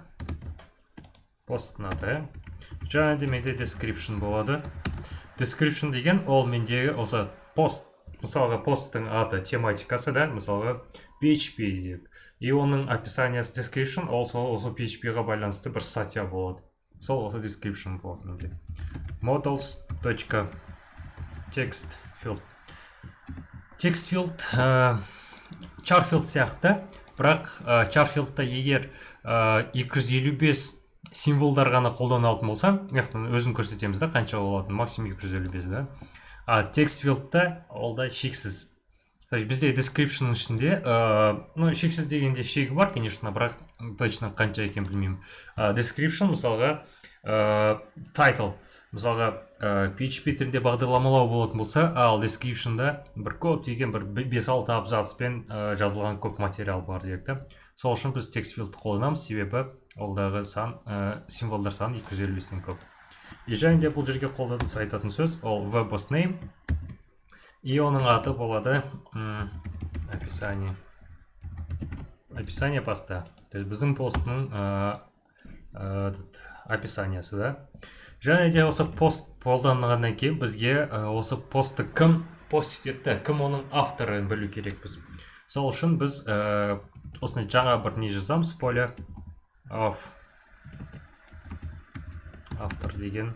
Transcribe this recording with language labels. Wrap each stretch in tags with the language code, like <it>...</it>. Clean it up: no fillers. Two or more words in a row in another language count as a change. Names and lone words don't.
<kk>Пост аты. Және де менде description болады. Description деген ол мендегі осы пост. Мысалға посттың аты тематикасы да, мысалға PHP дейік. И оның описаниясы description, осы PHP-ға байланысты бір статья болады. Сол осы description болады менде.</kk> <en>Models.text field. Text field char field</en> <kk>сияқты, бірақ</kk> <en>char fieldта</en> <kk>егер 255 символдар ғана қолданылатын болса, өзін көрсетеміз да, қанша болатын, максимум 255 да.</kk> <en>Text fieldта</en> <kk>олда шексіз. Бізде description ішінде, шексіз дегенде шегі бар, конечно, бірақ точно қанша екен білмеймін. Description, мысалға, title, мысалға, PHP тілінде бағдарламалау болатын болса, ал descriptionда бір көп деген бір 5-6 абзацпен жазылған көп материал бар дейік. Сол үшін біз</kk> <en>text fieldті</en> <kk>қолданамыз, себебі олдағы символдар саны 255-тен көп. Және де бұл жерге айтатын сөз, ол</kk> <en>verbose name.</en> <kk>И оның аты болады</kk> <ru>описание поста. То есть</ru> <kk>біздің постның описаниясы да. Және де осы пост қолданғаннан кейін бізге осы постты кім пост етті, кім оның авторын білу керекпіз. Сол үшін біз осындай жаңа бір не жазамыз,</kk> <ru>поля автор</ru> <kk>деген.</kk>